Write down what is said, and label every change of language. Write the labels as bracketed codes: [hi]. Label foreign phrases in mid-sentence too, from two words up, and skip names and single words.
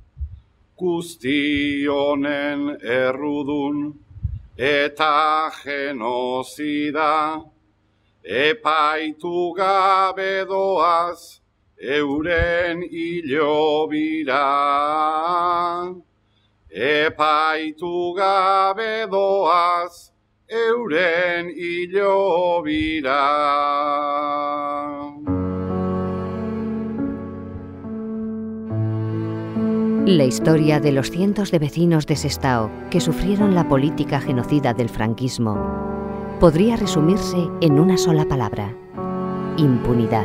[eu] guztionen errudun eta genozida, epaitu gabe doaz euren hilobira. Epaitu gabe doaz euren hilobira. [es] La historia de los cientos de vecinos de Sestao que sufrieron la política genocida del franquismo podría resumirse en una sola palabra: impunidad.